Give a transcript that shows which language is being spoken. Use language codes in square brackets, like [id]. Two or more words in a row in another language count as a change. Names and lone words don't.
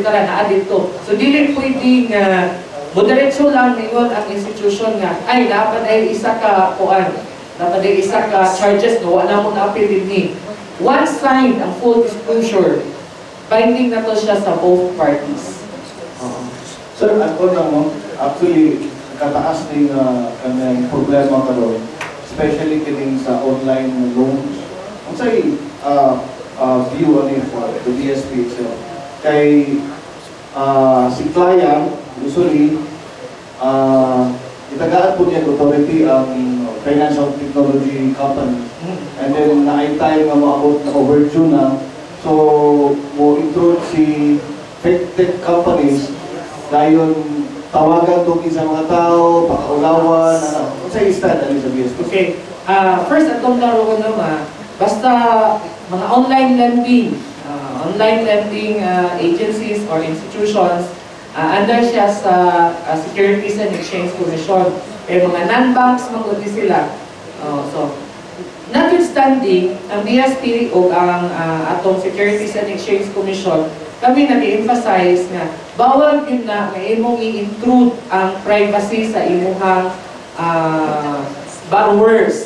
[ceb] na dito. So dili pwede nga moderetso lang ningon ang institution nga ay dapat ay isa ka kuan, dapat ay isa ka charges no wala mo na appeal ni. [en] Once signed [ceb] ang [en] full disclosure, [ceb] binding na to siya sa [en] both parties. [ceb] Sir, ako lang mo, actually, [tl] kataas ng kanyang problema [ceb] karon, especially kining sa [en] online loans. Ang sa'y view on it for the BSP itself. [ceb] Kay si client, usually, itagaan po niya authority ang [en] financial technology company. And then, [ceb] na-time nga maabot na overdue na. So, mo intrude si [en] fake tech companies [ceb] dayon tawagan to sa mga tao, pakaulawan, ano sa stand ali sa BSP. Okay. First, atong laro ko naman, basta mga [en] online lending agencies or institutions, [ceb] under siya sa Securities and Exchange Commission. Kaya mga non-banks, magudi sila. So, notwithstanding, ang BSP o ang atong Securities and Exchange Commission, kami nag-emphasize na bawal yun na imong i-intrude ang privacy sa imuhang borrowers.